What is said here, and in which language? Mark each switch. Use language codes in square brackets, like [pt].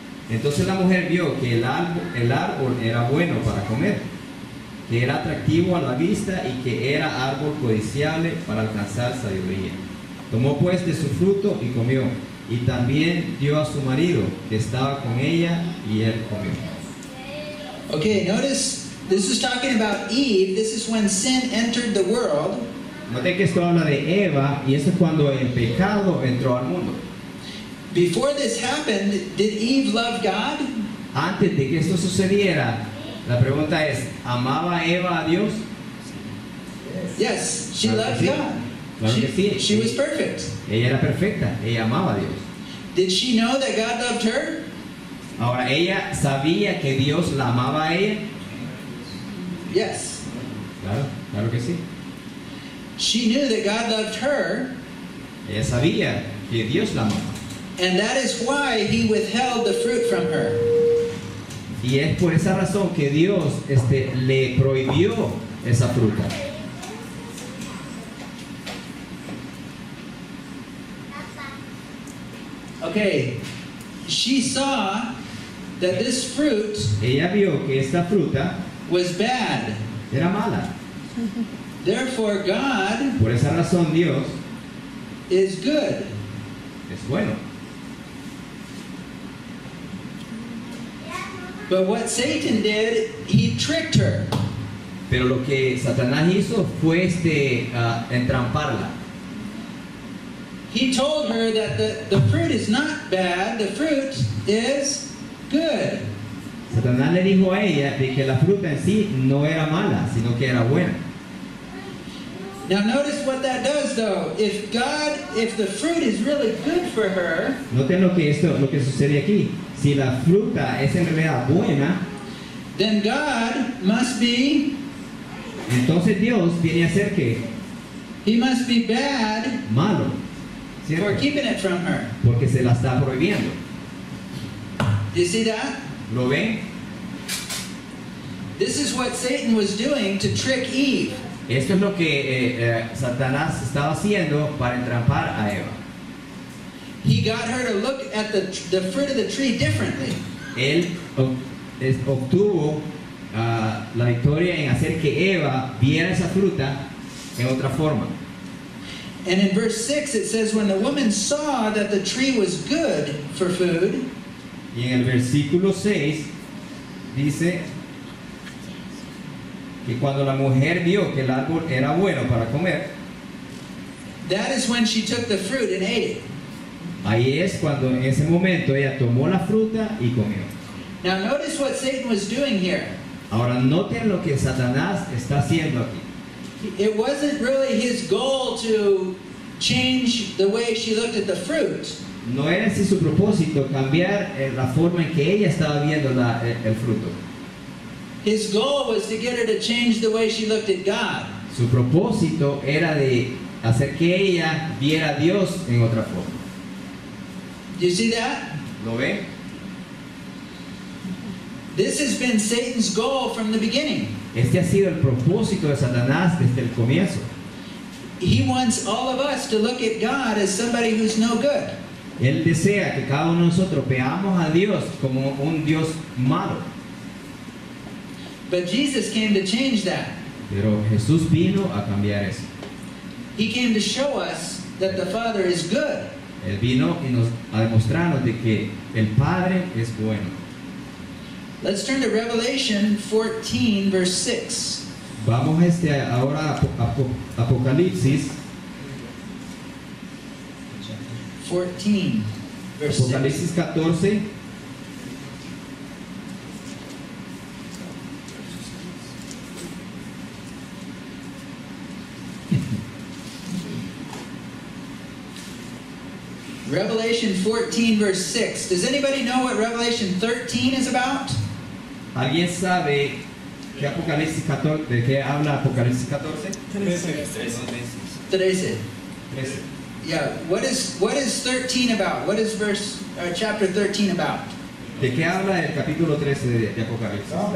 [es] Entonces la mujer vio que el árbol era bueno para comer, que era atractivo a la vista y que era árbol codiciable para alcanzar sabiduría. Tomó pues de su fruto y comió, y también dio a su marido que estaba con ella, y él comió. [en] Okay, notice this is talking about Eve. This is when sin entered the world. [es] Noten que esto habla de Eva, y eso es cuando el pecado entró al mundo. [en] Before this happened, did Eve love God? [es] Antes de que esto sucediera, la pregunta es: ¿amaba Eva a Dios? [en] Yes, she [es] Claro que [en] loved [es] sí. [en] God. [es] Claro que sí. [en] She was perfect. [es] Ella era perfecta, ella amaba a Dios. [en] Did she know that God loved her? [es] Ahora, ¿ella sabía que Dios la amaba a ella? [en] Yes. [es] Claro, claro que sí. [en] She knew that God loved her, [es] Ella sabía que Dios la amaba. [en] and that is why he withheld the fruit from her. [es] Y es por esa razón que Dios le prohibió esa fruta. [en] Okay, she saw that this fruit [es] Ella vio que esta fruta [en] was bad. [es] era mala. [en] Therefore, God [es] Por esa razón Dios [en] is good. [es] es bueno. [en] But what Satan did, he tricked her. [es] Pero lo que Satanás hizo fue entramparla. [en] He told her that the fruit is not bad, the fruit is good. [es] Satanás le dijo a ella de que la fruta en sí no era mala, sino que era buena. [en] Now notice what that does though. If the fruit is really good for her, [es] Noten lo que sucede aquí. Si la fruta es en realidad buena, [en] then God must be, [es] entonces Dios viene a ser que [en] he must be bad [es] malo, [en] for [es] ¿cierto? [en] keeping it from her. [es] Porque se la está prohibiendo. [en] Do you see that? [es] ¿Lo ven? [en] This is what Satan was doing to trick Eve. [es] Esto es lo que Satanás estaba haciendo para entrampar a Eva. [en] He got her to look at the fruit of the tree differently. [es] Él obtuvo la victoria en hacer que Eva viera esa fruta en otra forma. [en] And in verse 6 it says, when the woman saw that the tree was good for food, [es] Y en el versículo 6 dice que cuando la mujer vio que el árbol era bueno para comer, [en] that is when she took the fruit and ate it. [es] ahí es cuando en ese momento ella tomó la fruta y comió. [en] Now notice what Satan was doing here. [es] Ahora noten lo que Satanás está haciendo aquí. [en] It wasn't really his goal to change the way she looked at the fruit. [es] No era así su propósito cambiar la forma en que ella estaba viendo el fruto. [en] His goal was to get her to change the way she looked at God. [es] Su propósito era de hacer que ella viera a Dios en otra forma. [en] Do you see that? [es] ¿Lo ven? [en] This has been Satan's goal from the beginning. [es] Este ha sido el propósito de Satanás desde el comienzo. [en] He wants all of us to look at God as somebody who's no good. [es] Él desea que cada uno de nosotros veamos a Dios como un Dios malo. [en] But Jesus came to change that. [es] Pero Jesús vino a cambiar eso. [en] He came to show us that the Father is good. [es] Él vino a demostrarnos de que el Padre es bueno. [en] Let's turn to Revelation 14, verse 6. [es] Vamos ahora a Apocalipsis [en] 14, verse 6. [es] Apocalipsis 14. [en] Revelation 14, verse 6. Does anybody know what Revelation 13 is about? [es] ¿Alguien sabe qué Apocalipsis 14, de qué habla Apocalipsis 14? [en] 13. [es] 13. [en] Yeah, what is 13 about? What is chapter 13 about? [es] ¿De qué habla el capítulo 13 de Apocalipsis?